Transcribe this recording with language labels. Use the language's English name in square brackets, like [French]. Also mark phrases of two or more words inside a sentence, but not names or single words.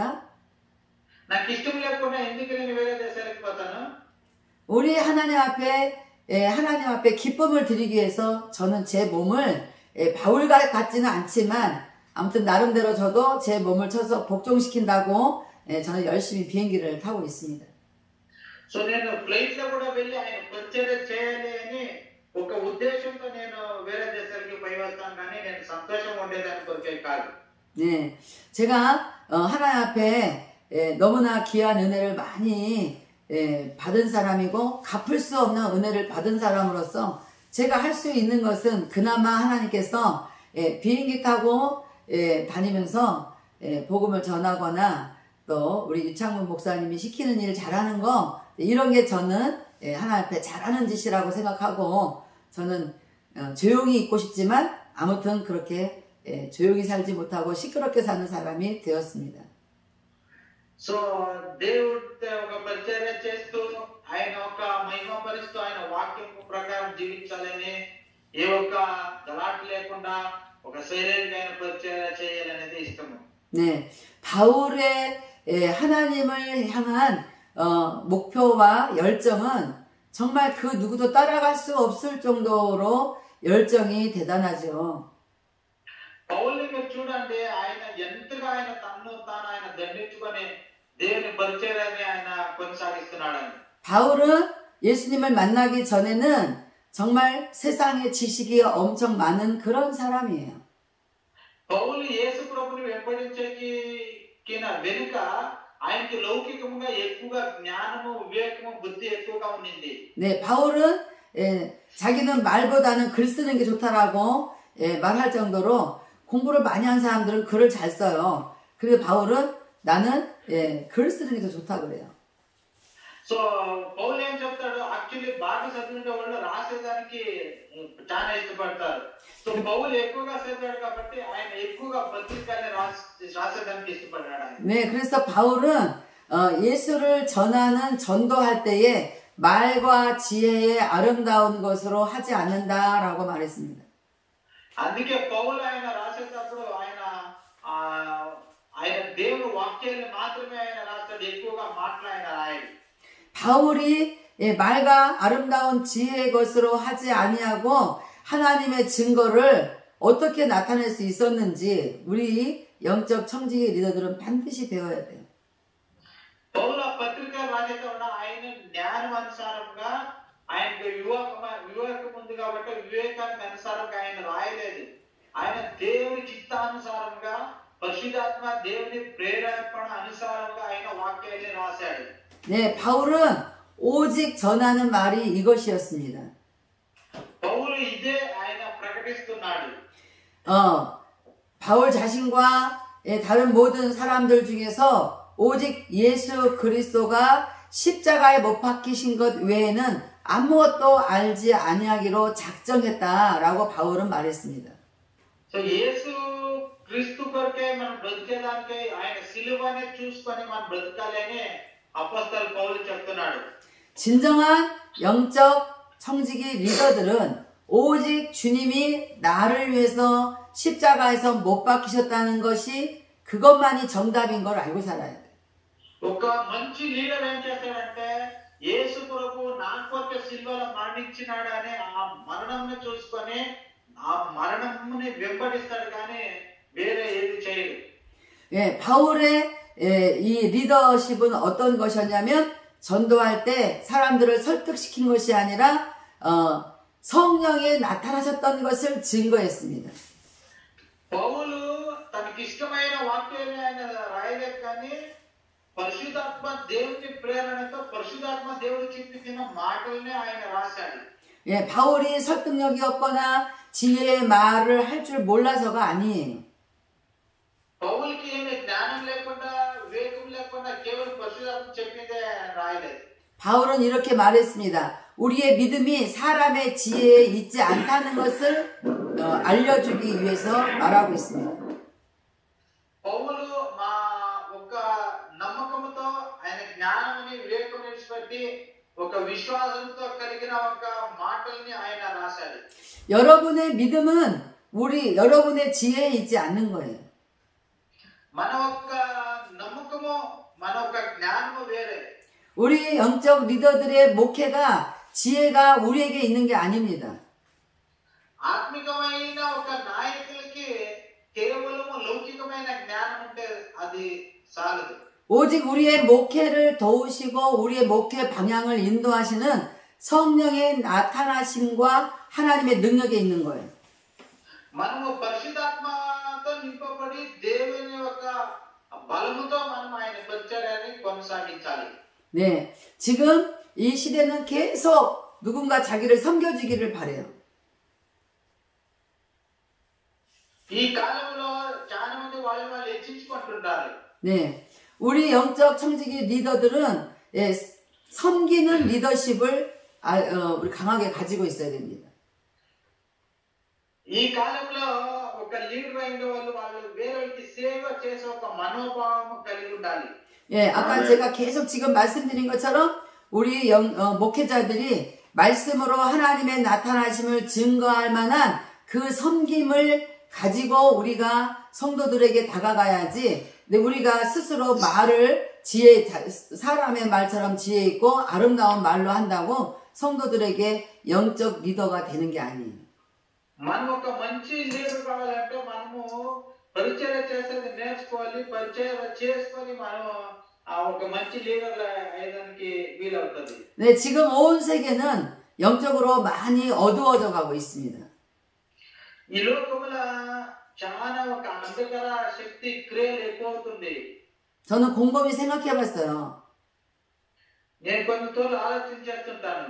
[Telugu] నాకు ఇష్టం లేకుండా ఎందుకు నేను వేరే దేశాలకు పోతాను? [Korean] 우리 하나님 앞에 기쁨을 드리기 위해서 저는 제 몸을 바울 같지는 않지만 아무튼 나름대로 저도 제 몸을 쳐서 복종시킨다고 저는 열심히 비행기를 타고 있습니다. [Telugu] సో నేను ఫ్లైట్ లో కూడా వెళ్ళి ఆయన పరిచర్య చేయాలి అని ఒక ఉద్దేశంతో నేను వేరే దేశాలకు పోయి వస్తాను కానీ నేను సంతోషంగా ఉండేదాని కొరకే కాదు. [Korean] 네, 제가 하나님 앞에 너무나 귀한 은혜를 많이 받은 사람이고 갚을 수 없는 은혜를 받은 사람으로서 제가 할 수 있는 것은 그나마 하나님께서 비행기 타고 다니면서 복음을 전하거나 또 우리 유창문 목사님이 시키는 일을 잘하는 거 이런 게 저는 하나님 앞에 잘하는 짓이라고 생각하고 저는 조용히 있고 싶지만 아무튼 그렇게 조용히 살지 못하고 시끄럽게 사는 사람이 되었습니다. [Telugu] సో దేవుడితో ఒక పరిచర్య చేస్తూ ఆయన ఒక మహిమపరుస్తూ ఆయన వాక్యం ప్రకారం జీవించాలని ఏ ఒక్క గలాట్ లేకుండా ఒక సైలెంట్ అయిన పరిచర్య చేయాలనేది ఇష్టము. [Korean] 네, 바울의 하나님을 향한 목표와 열정은 정말 그 누구도 따라갈 수 없을 정도로 열정이 대단하죠. [Telugu] పౌలుని మీరు చూడండి ఆయన ఎంతగా ఆయన తన్ను తాను ఆయన దండించుకొని దేవుని పరిచర్యని ఆయన కొనసాగిస్తున్నాడని. [Korean] 바울은 예수님을 만나기 전에는 정말 세상에 지식이 엄청 많은 그런 사람이에요. [Telugu] పౌలు యేసు ప్రభుని వెంబడించేకి వెనుక ఆయనకి లౌకికంగా ఎక్కువగా జ్ఞానము వివేకము బుద్ధి ఎక్కువగా ఉండింది. [Korean] 네, 바울은 자기는 말보다는 글 쓰는 게 좋다라고 말할 정도로 공부를 많이 한 사람들은 글을 잘 써요. 그리고 바울은 나는 글 쓰는 게 더 좋다 그래요. [Telugu] సో పౌలు ఏం చెప్తాడు యాక్చువల్లీ బాగా చదివిన వాళ్ళు రాసేదానికి చాలా ఇష్టపడతారు. సో పౌలు ఎక్కువగా చదివాడు కాబట్టి ఆయన ఎక్కువగా పత్రికల్ని రాసేదానికి ఇష్టపడ్డాడు. [Korean] 네, 그래서 바울은 예수를 전하는 전도할 때에 말과 지혜의 아름다운 것으로 하지 않는다라고 말했습니다. [Telugu] అందుకే పౌలు ఆయన రాసేటప్పుడు ఆయన దేవుని వాక్యాలను మాత్రమే ఆయన రాస్తాడు ఎక్కువగా మాట్లాడిన ఆయన. [Korean] 바울이 말과 아름다운 지혜의 것으로 하지 아니하고 하나님의 증거를 어떻게 나타낼 수 있었는지 우리 영적 청지기 리더들은 반드시 배워야 돼요. [Telugu] పౌలు పత్రిక రాసేటప్పుడు ఆయన జ్ఞానానుసారంగా ఆయనకు వివేకం ఉంది కాబట్టి వివేకానికి అనుసారంగా ఆయన రాయలేదు. ఆయన దేవుని చిత్తానుసారంగా పరిశుద్ధాత్మ దేవుని ప్రేరేపణ అనుసారంగా ఆయన వాక్యాన్ని రాశాడు. [Korean] 네, 바울은 오직 전하는 말이 이것이었습니다. [Telugu] పౌలు ఇదే ఆయన ప్రకటిస్తున్నాడు. [Korean] 바울 자신과 다른 모든 사람들 중에서 오직 예수 그리스도가 십자가에 못 박히신 것 외에는 아무것도 알지 아니하기로 작정했다라고 바울은 말했습니다. [Telugu] సో యేసు క్రీస్తు కొరకే మనం బ్రతికేదానికి ఆయన సిలువనే చూసుకొని మనం బ్రతకాలని అపోస్తలుడు పౌలు చెప్తున్నాడు. [Korean] 진정한 영적 청지기 리더들은 오직 주님이 나를 위해서 십자가에서 못 박히셨다는 것이 그것만이 정답인 걸 알고 살아야 돼. [Telugu] ఒక మంచి లీడర్ ఏం చేస్తాడంటే యేసు ప్రభు నా కొరకు సిల్వలో మరణించినాడు అనే ఆ మరణంను చూసుకొని ఆ మరణంని వెంబడిస్తాడు కానీ వేరే ఏది చేయడు. [Korean] 예, 바울의 이 리더십은 어떤 것이었냐면 전도할 때 사람들을 설득시킨 것이 아니라 성령이 나타나셨던 것을 증거했습니다. [Telugu] పౌలు తనకి ఇష్టమైన వాక్యాన్ని ఆయన రాయలేదు కానీ పరిశుద్ధాత్మ దేవుని ప్రేరణతో పరిశుద్ధాత్మ దేవుడు చెప్పిన మాటల్ని ఆయన రాశాడు. [Korean] 예, 바울이 설득력이 없거나 지혜의 말을 할 줄 몰라서가 아니에요. [Telugu] పౌలుకి ఏమి జ్ఞానం లేకుండా వివేకం లేకుండా కేవలం పరిశుద్ధాత్మ చెప్పిందే రాయలేదు. [Korean] 바울은 이렇게 말했습니다. 우리의 믿음이 사람의 지혜에 있지 않다는 것을 알려주기 위해서 말하고 있습니다. [Telugu] పౌలు మా ఒక నమ్మకంతో ఆయన జ్ఞానాన్ని వివేకం విడిచిపెట్టి ఒక విశ్వాసంతో కలిగిన ఒక మాటల్ని ఆయన రాశాడు. [Korean] 여러분의 믿음은 여러분의 지혜에 있지 않는 거예요. [Telugu] మన యొక్క నమ్మకము మన యొక్క జ్ఞానము వేరే. [Korean] 우리 영적 리더들의 목회가 지혜가 우리에게 있는 게 아닙니다. [Telugu] ఆత్మికమైన ఒక నాయకులకి కేవలం లౌకికమైన జ్ఞానం ఉంటే అది చాలదు. [Korean] 오직 우리의 목회를 도우시고 우리의 목회 방향을 인도하시는 성령의 나타나심과 하나님의 능력에 있는 거예요. [Telugu] మనము పరిశుద్ధాత్మతో నింపబడి దేవుని యొక్క బలముతో మనం ఆయన పరిచర్యని కొనసాగించాలి. [Korean] 네, 지금 이 시대는 계속 누군가 자기를 섬겨주기를 바래요. [Telugu] ఈ కాలంలో చాలా మంది వాళ్ళు హెచ్చించుకుంటున్నారు. [Korean] 네, 우리 영적 청지기 리더들은 섬기는 리더십을 우리 강하게 가지고 있어야 됩니다. [Telugu] ఈ కాలంలో ఒక లీడర్ అయిన వాళ్ళు వేరేకి సేవ చేసే ఒక మనోభావం కలిగి ఉండాలి. [Korean] 예, 아까 제가 계속 지금 말씀드린 것처럼 우리 목회자들이 말씀으로 하나님의 나타나심을 증거할 만한 그 섬김을 가지고 우리가 성도들에게 다가가야지. 근데 우리가 스스로 말을 사람의 말처럼 지혜 있고 아름다운 말로 한다고 성도들에게 영적 리더가 되는 게 아니에요. [Telugu] మనం ఒక మంచి లీడర్ కావాలంటే మనము పరిచయం చేసేది నేర్చుకోవాలి. పరిచయం చేసుకొని మనం ఒక మంచి లీడర్ అయ్యడానికి వీలవుతుంది. [Korean] 네, 지금 온 세계는 영적으로 많이 어두워져 가고 있습니다. [Telugu] ఈ లోకంలో చాలా ఒక అంధకార శక్తి క్రియలు ఎక్కువవుతుంది. [Korean] 저는 곰곰이 생각해 봤어요. [Telugu] నేను కొన్నిసార్లు ఆలోచన చేస్తుంటాను.